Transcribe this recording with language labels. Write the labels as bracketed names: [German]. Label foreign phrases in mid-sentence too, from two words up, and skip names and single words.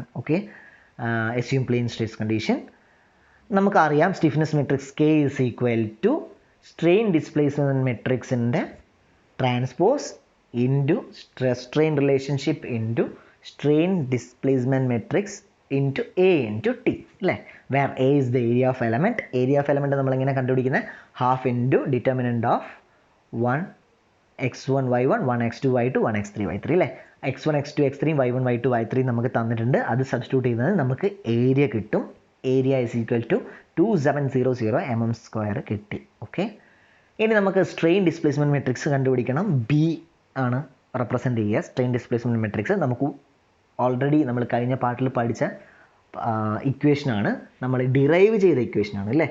[English] Okay, assume plane stress condition. നമുക്കറിയാം stiffness matrix K is equal to strain displacement matrix transpose into stress strain relationship into strain displacement matrix into A into T അല്ലേ. where A is the area of element. Area of element [Malayalam] നമ്മളിങ്ങനെ കണ്ടുപിടിക്കുന്നത് [English] half into determinant of 1x1 y1 1x2 y2 1x3 y3 അല്ലേ. [Malayalam] x1 x2 x3 y1 y2 y3 നമുക്ക് തന്നിട്ടുണ്ട്. അത് സബ്സ്റ്റിറ്റ്യൂട്ട് ചെയ്യുന്നത് നമുക്ക് ഏരിയ കിട്ടും. [English] area is equal to 2700 mm² കിട്ടി. [Malayalam] ഓക്കെ, ഇനി നമുക്ക് [English] strain displacement matrix [Malayalam] കണ്ടുപിടിക്കണം. [English] B ആണ് റെപ്രസെൻറ്റ് ചെയ്യുക strain displacement matrix. [Malayalam] നമുക്ക് ഓൾറെഡി നമ്മൾ കഴിഞ്ഞ പാർട്ടിൽ പഠിച്ച ഇക്വേഷനാണ്, നമ്മൾ ഡിറൈവ് ചെയ്ത ഇക്വേഷനാണ് അല്ലേ.